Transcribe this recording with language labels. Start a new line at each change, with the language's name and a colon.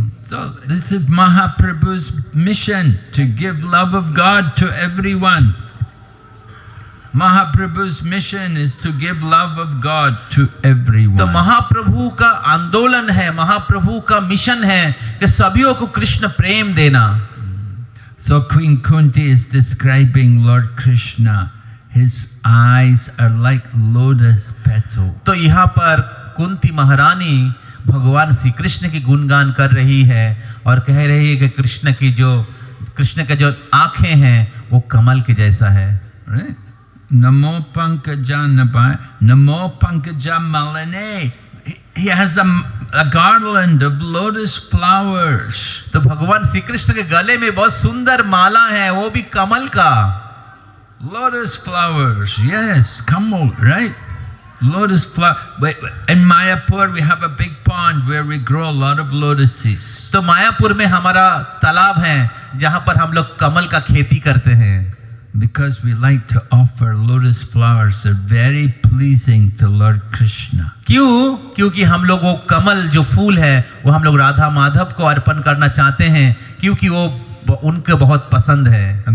English: So this is Mahaprabhu's mission, to give love of God to everyone. Mahaprabhu's mission is to give love of God to everyone.
Hindi: तो महाप्रभु का आंदोलन है, महाप्रभु का mission है कि सभी को कृष्ण प्रेम देना।
English: So Queen Kunti is describing Lord Krishna. His eyes are like lotus petals.
Hindi: तो यहाँ पर कुंती महारानी भगवान श्री कृष्ण की गुणगान कर रही है और कह रही है कि कृष्ण के जो आंखें हैं वो कमल के जैसा है।
Sanskrit: Right? Namo Pankaja Nabai, Namo Pankaja Malane.
English: He has a garland of lotus flowers.
Hindi: तो भगवान श्री कृष्ण के गले में बहुत सुंदर माला है, वो भी कमल का।
English: Lotus flowers, yes, kamal, right? Lotus flower. In Mayapur, we have a big pond where we grow a lot of lotuses.
Hindi: तो मायापुर में हमारा तालाब है जहाँ पर हम लोग कमल का खेती करते हैं।
English: Because we like to offer lotus flowers, they're very pleasing to Lord Krishna.
Hindi: क्यों? क्योंकि हम लोग वो कमल जो फूल है वो हम लोग राधा माधव को अर्पण करना चाहते हैं क्योंकि वो उनके बहुत पसंद है।